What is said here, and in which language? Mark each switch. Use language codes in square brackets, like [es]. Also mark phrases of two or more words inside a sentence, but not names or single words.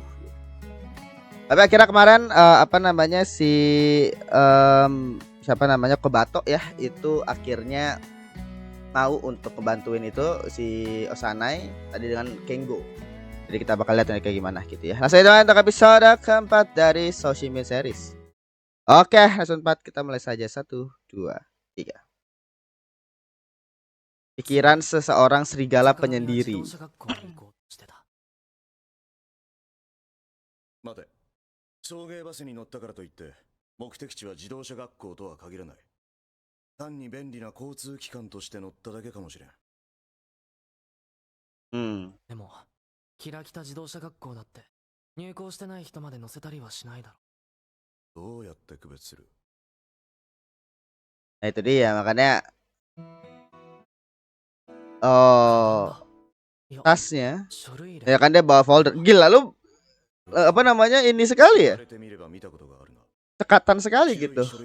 [id] Tapi akhirnya kemarin si siapa namanya Kobato ya itu akhirnya mau untuk ngebantuin itu si Osanai tadi dengan Kengo. Jadi kita bakal lihat kayak gimana gitu ya. Langsung aja untuk episode keempat dari Soshimin Series. Oke, langsung 4 kita mulai saja. 1 2 3. Pikiran seseorang serigala penyendiri. [ja] 待て、送迎バスに乗ったからといって目的地は自動車学校とは限らない。単に便利な交通機関として乗っただけかもしれん。でも、キラキタ自動車学校だって入校してない人まで乗せたりはしないだろ。どうやって区別する？ [id] Nah itu dia makanya tasnya ya kan dia bawa folder. Gila lu apa namanya ini sekali ya, cekatan sekali gitu.